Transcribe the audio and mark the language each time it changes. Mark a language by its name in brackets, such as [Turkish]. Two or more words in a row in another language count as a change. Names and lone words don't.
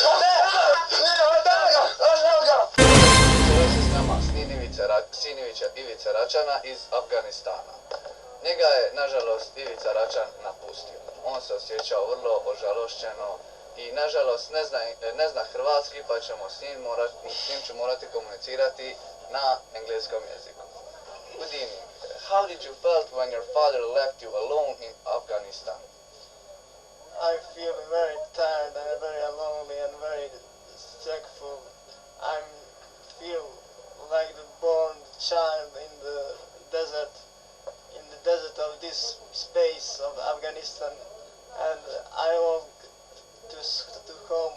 [Croatian] Zove se s nama sin Ivice Račana iz Afganistana. Njega je, nažalost, Ivica Račan napustio. On se osjećao vrlo ožalošćeno i, nažalost, ne zna hrvatski, pa ćemo s njim ću morati komunicirati na engleskom jeziku. [English] Good evening. How did you felt when your father left you alone in Afghanistan? I feel very tired and very lonely and very thankful. I feel like the born child in the desert of this space of Afghanistan, and I want to home.